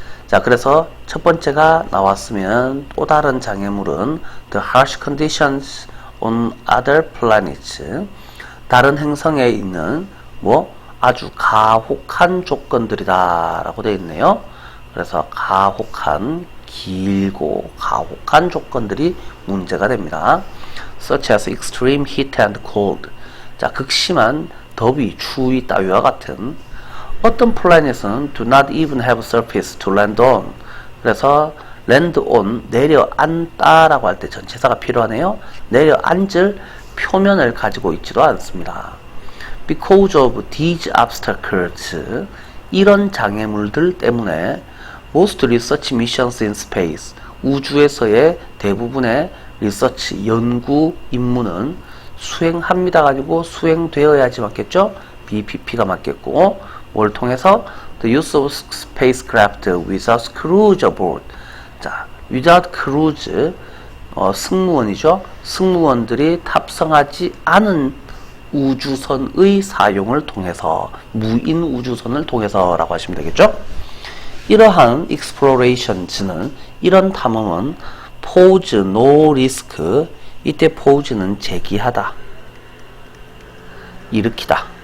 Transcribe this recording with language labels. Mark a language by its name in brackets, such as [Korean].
[Korean] 자, 그래서 첫 번째가 나왔으면 또 다른 장애물은 [English] the harsh conditions on other planets, [Korean] 다른 행성에 있는 뭐 아주 가혹한 조건들이다 라고 되어 있네요. 그래서 가혹한, 길고 가혹한 조건들이 문제가 됩니다. [English] such as extreme heat and cold. [Korean] 자, 극심한 더위, 추위 따위와 같은. 어떤 플래닛은 [English] do not even have surface to land on. [Korean] 그래서 land on, 내려앉다라고 할 때 전치사가 필요하네요. 내려앉을 표면을 가지고 있지도 않습니다. [English] Because of these obstacles, [Korean] 이런 장애물들 때문에 [English] most research missions in space, [Korean] 우주에서의 대부분의 리서치, 연구 임무는 수행합니다가 아니고 수행되어야지 맞겠죠? BPP가 맞겠고, 뭘 통해서? [English] The use of spacecraft without crews aboard. [Korean] 자, [English] without crews, [Korean] 승무원이죠? 승무원들이 탑승하지 않은 우주선의 사용을 통해서, 무인 우주선을 통해서 라고 하시면 되겠죠? 이러한 explorations는, 이런 탐험은 [English] pose no risk, [Korean] 이때 pose는 제기하다, 일으키다.